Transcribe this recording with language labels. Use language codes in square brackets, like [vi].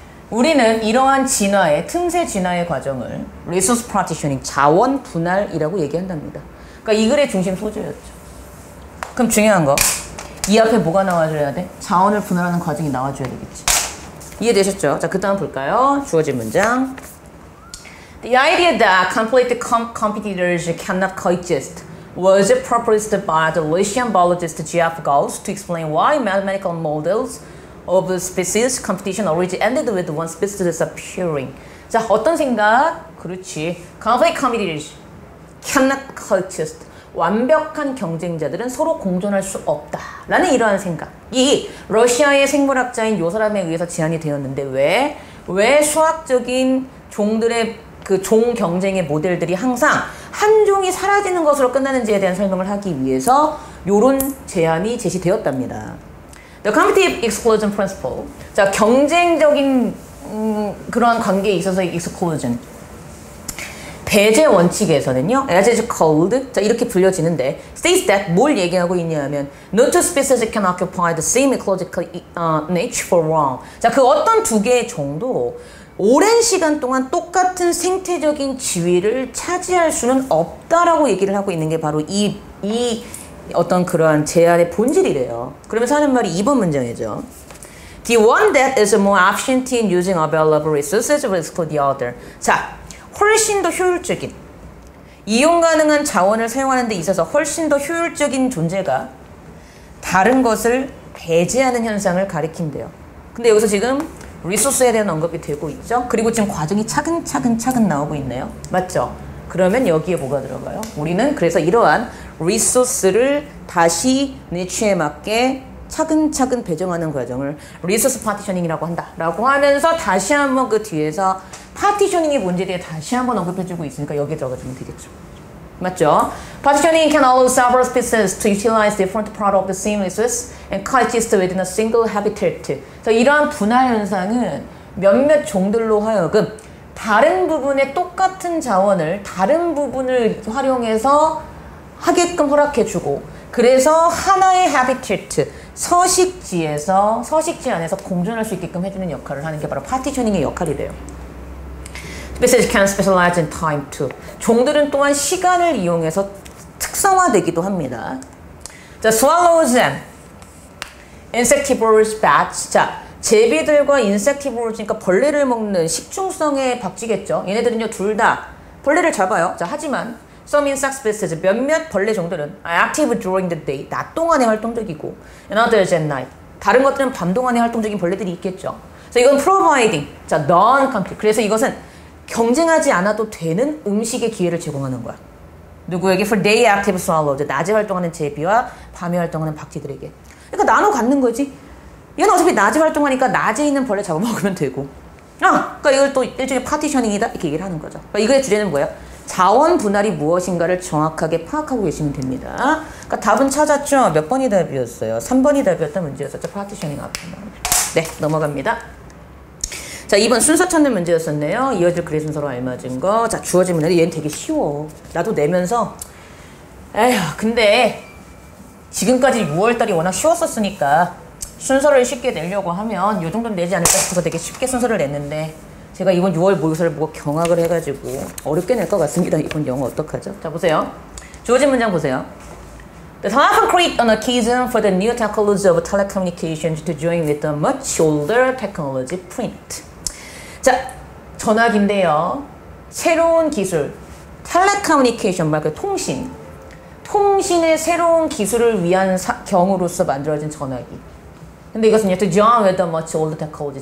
[ko] 우리는 이러한 진화의, 틈새 진화의 과정을 [en] resource partitioning, [ko] 자원 분할이라고 얘기한답니다. 그러니까 이 글의 중심 소재였죠. 그럼 중요한 거, 이 앞에 뭐가 나와줘야 돼? 자원을 분할하는 과정이 나와줘야 되겠지. 이해되셨죠? 자, 그 다음 볼까요? 주어진 문장. [en] The idea that complete competitors cannot coexist was proposed by the Russian biologist Jeff Gauss to explain why mathematical models of species competition already ended with one species disappearing. [ko] 자, 어떤 생각? 그렇지. [en] Complete competitors cannot coexist. [ko] 완벽한 경쟁자들은 서로 공존할 수 없다. 라는 이러한 생각이 러시아의 생물학자인 요 사람에 의해서 제안이 되었는데 왜 수학적인 종들의 그 종 경쟁의 모델들이 항상 한 종이 사라지는 것으로 끝나는지에 대한 설명을 하기 위해서 요런 제안이 제시되었답니다. [en] The competitive exclusion principle. [ko] 자, 경쟁적인 그러한 관계에 있어서의 exclusion. 배제 원칙에서는요, [en] as is called, [ko] 자, 이렇게 불려지는데, [en] states that [ko] 뭘 얘기하고 있냐면, [en] no two species can occupy the same ecological niche for long. [ko] 자, 그 어떤 두 개의 종도 오랜 시간 동안 똑같은 생태적인 지위를 차지할 수는 없다라고 얘기를 하고 있는 게 바로 이 어떤 그러한 제안의 본질이래요. 그러면서 하는 말이 2번 문장이죠. [en] The one that is more efficient in using available resources will exclude the other. [ko] 자, 훨씬 더 효율적인, 이용 가능한 자원을 사용하는 데 있어서 훨씬 더 효율적인 존재가 다른 것을 배제하는 현상을 가리킨대요. 근데 여기서 지금 리소스에 대한 언급이 되고 있죠. 그리고 지금 과정이 차근차근 나오고 있네요. 맞죠? 그러면 여기에 뭐가 들어가요? 우리는 그래서 이러한 리소스를 다시 니치에 맞게 차근차근 배정하는 과정을 리소스 파티셔닝이라고 한다 라고 하면서 다시 한번 그 뒤에서 파티셔닝이 뭔지에 대해 다시 한번 언급해주고 있으니까 여기에 들어가주면 되겠죠. 맞죠? [en] Partitioning can allow several species to utilize different parts of the same resource and coexist within a single habitat. [ko] 그래서 이러한 분할 현상은 몇몇 종들로 하여금 다른 부분의 똑같은 자원을 다른 부분을 활용해서 하게끔 허락해주고, 그래서 하나의 habitat, 서식지 안에서 공존할 수 있게끔 해주는 역할을 하는 게 바로 파티셔닝의 역할이래요. [en] Species can specialize in time too. [ko] 종들은 또한 시간을 이용해서 특성화되기도 합니다. [en] 자, swallows and insectivorous bats. [ko] 자, 제비들과 insectivores니까 벌레를 먹는 식충성의 박쥐겠죠. 얘네들은요, 둘 다 벌레를 잡아요. [en] 자, [ko] 하지만 [en] some insect species, [ko] 몇몇 벌레 종들은 [en] are active during the day, [ko] 낮 동안에 활동적이고, [en] and others at night. [ko] 다른 것들은 밤 동안에 활동적인 벌레들이 있겠죠. 그래서 이건 providing, 자, non-compete. 그래서 이것은 경쟁하지 않아도 되는 음식의 기회를 제공하는 거야. 누구에게? [en] For day active swallows, [ko] 낮에 활동하는 제비와 밤에 활동하는 박쥐들에게. 그러니까 나눠 갖는 거지. 얘는 어차피 낮에 활동하니까 낮에 있는 벌레 잡아먹으면 되고. 그러니까 이걸 또 일종의 파티셔닝이다 이렇게 얘기를 하는 거죠. 그러니까 이거의 주제는 뭐예요? 자원 분할이 무엇인가를 정확하게 파악하고 계시면 됩니다. 그러니까 답은 찾았죠? 몇 번이 답이었어요? 3번이 답이었던 문제였었죠. 파티셔닝 앞에. 네, 넘어갑니다. 자, 2번 순서 찾는 문제였었네요. 이어질 글의 순서로 알맞은 거. 자, 주어진 문제. 얘는 되게 쉬워. 나도 내면서 에휴, 근데 지금까지 6월달이 워낙 쉬웠었으니까 순서를 쉽게 내려고 하면 이 정도는 내지 않을까 싶어서 되게 쉽게 순서를 냈는데, 제가 이번 6월 모의고사를 보고 경악을 해가지고 어렵게 낼 것 같습니다. 이번 영어 어떡하죠? 자, 보세요. 주어진 문장 보세요. [en] The telephone created an occasion for the new technology of telecommunications to join with the much older technology print. [ko] 자, 전화기인데요. 새로운 기술, 텔레커뮤니케이션, 말 그대로 통신의 새로운 기술을 위한 경우로서 만들어진 전화기. 근데 이것은요, [en] to join with the much older technology.